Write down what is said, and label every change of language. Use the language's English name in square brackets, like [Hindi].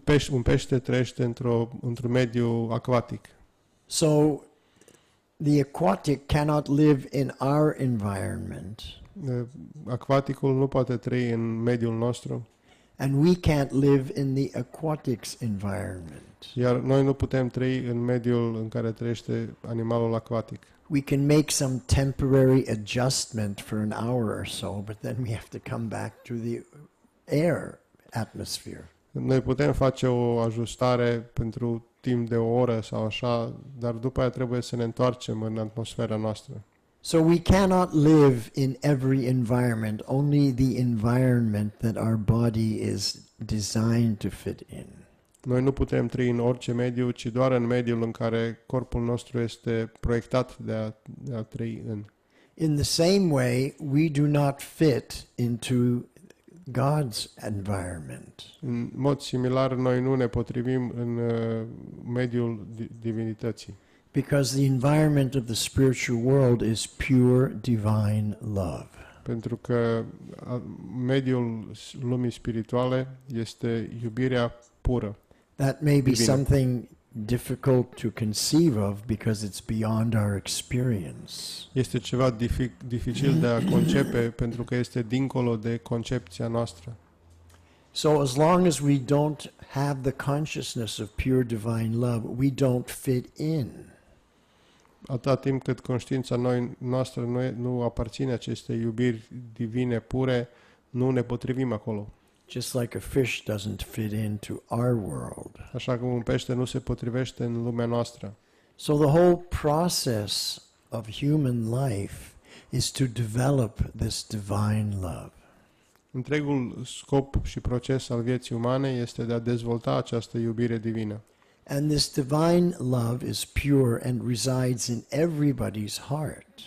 [Romanian] Un pește trăiește într-un mediu acvatic. [English] So the aquatic cannot live in our environment, [Romanian] Acvaticul nu poate trăi în mediul nostru, [English] and we can't live in the aquatic's environment. [Romanian] iar noi nu putem trăi în mediul în care trăiește animalul acvatic. [English] We can make some temporary adjustment for an hour or so, but then we have to come back to the air atmosphere. [Romanian] Noi putem face o ajustare pentru timp de o oră sau așa, dar după aia trebuie să ne întoarcem în atmosfera noastră. [English] So we cannot live in every environment, only the environment that our body is designed to fit in. [Romanian] Noi nu putem trăi în orice mediu, ci doar în mediul în care corpul nostru este proiectat de a trăi în. [English] In the same way, we do not fit into God's environment. [Romanian] În mod similar, noi nu ne potrivim în mediul divinității. [English] Because the environment of the spiritual world is pure divine love. [Romanian] Pentru că mediul lumii spirituale este iubirea pură. [English] That may be [Romanian] Divină. [English] something difficult to conceive of because it's beyond our experience. [Romanian] Este ceva dificil de a concepe pentru că este dincolo de concepția noastră. [English] So as long as we don't have the consciousness of pure divine love, we don't fit in. [Romanian] Atâta timp cât conștiința noastră nu aparține acestei iubiri divine pure, nu ne potrivim acolo. [English] just like a fish doesn't fit into our world. [Romanian] Așa cum un pește nu se potrivește în lumea noastră. [English] So the whole process of human life is to develop this divine love. [Romanian] Întregul scop și proces al vieții umane este de a dezvolta această iubire divină. [English] And this divine love is pure and resides in everybody's heart.